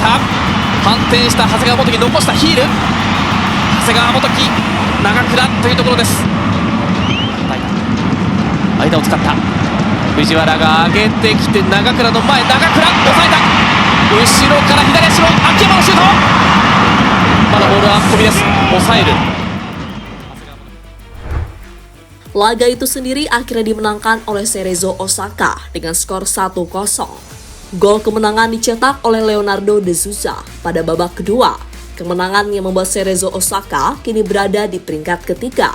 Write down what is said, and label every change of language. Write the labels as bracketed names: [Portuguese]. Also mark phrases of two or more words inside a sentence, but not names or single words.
[Japanese] 反転した長谷川元樹、残したヒール、長谷川元樹、長倉というところです。間を使った藤原が上げてきて、長倉の前、長倉抑えた、後ろから左足の秋山のシュート、まだボールは飛びです、抑える。 [Indonesian] Laga itu sendiri akhirnya dimenangkan oleh Cerezo Osaka dengan skor 1-0. Gol kemenangan dicetak oleh Leonardo de Souza pada babak kedua. Kemenangan yang membuat Cerezo Osaka kini berada di peringkat ketiga.